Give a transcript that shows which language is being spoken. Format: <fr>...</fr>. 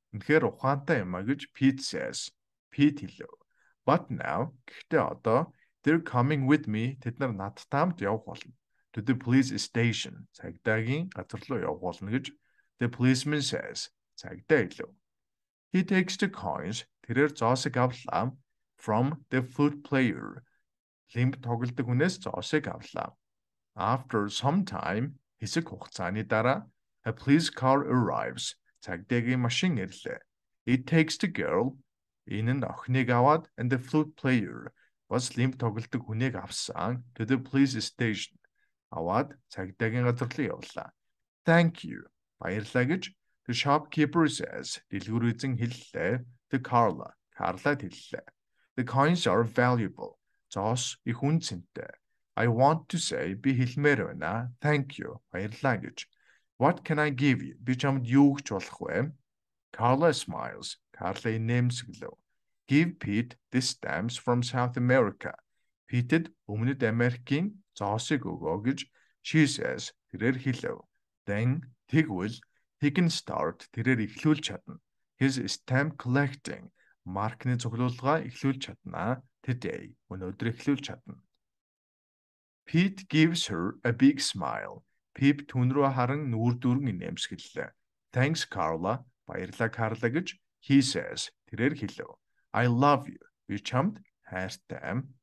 <mn>Үнэхээр ухаантай юм а гэж</mn> <en>Pete says.</en> <mn>Pete хэлв.</mn> <en>But now</en> <mn>гэхдээ одоо</mn> <en>they're coming with me.</en> <mn>Тэд нар надтай хамт явах болно.</mn> <en>To the police station.</en> <mn>Цагдаагийн газар руу явах болно гэж</mn> <en>the policeman says.</en> <mn>Цагдаа хэлв.</mn> <en>He takes the coins.</en> <mn>Тэрээр зоосыг авлаа</mn> <en>from the flute player.</en> <mn>Лимб тоглодог хүнээс зоосыг авлаа.</mn> <en>After some time,</en> <mn>хэсэг хугацааны дараа</mn> <en>a police car arrives.</en> <mn>Цагдаагийн машин ирлээ.</mn> <en>It takes the girl.</en> <mn>Энэ нь охиныг аваад</mn> <en>and the flute player.</en> <mn>Бас лимб тоглодог хүнийг авсан</mn> <en>to the police station.</en> <mn>Аваад цагдаагийн газар руу явлаа.</mn> <en>Thank you.</en> <mn>Баярлалаа гэж</mn> <en>the shopkeeper says.</en> <mn>Дэлгүүр эзэн хэллээ.</mn> <en>The Carla.</en> <mn>Carla хэллээ.</mn> <en>The coins are valuable.</en> <mn>Зоос их үн цэнтэй.</mn> <en>I want to say</en> <mn>би хэлмээр байна.</mn> <en>Thank you.</en> <mn>Баярлалаа гэж.</mn> <en>What can I give you?</en> <mn>Би чамд юу өгч болох вэ?</mn> <en>Carla smiles.</en> <mn>Carla нэмсэглэв.</mn> <en>Give Pete the stamps from South America.</en> <mn>Pete-д Өмнөд Америкийн зоосыг өгөө гэж</mn> <en>she says.</en> <mn>Тэрээр хэлв. Then тэгвэл</mn> <en>He can start</en> <mn>тэрээр эхлүүлж чадна.</mn> <en>His stamp collecting</en> <mn>маркны цуглуулга эхлүүлж чадна.</mn> <en>Today</en> <mn>өнөөдөр эхлүүлж чадна.</mn> <en>Pete gives her a big smile.</en> <mn>Pip түн рүү харан нүүр дүрэн инээмсэглэлээ.</mn> <en>Thanks Carla.</en> <mn>Баярлалаа Карла гэж</mn> <en>he says.</en> <mn>Тэрээр хэлв.</mn> <en>I love you.</en> <mn>Би чамд хайртай.</mn>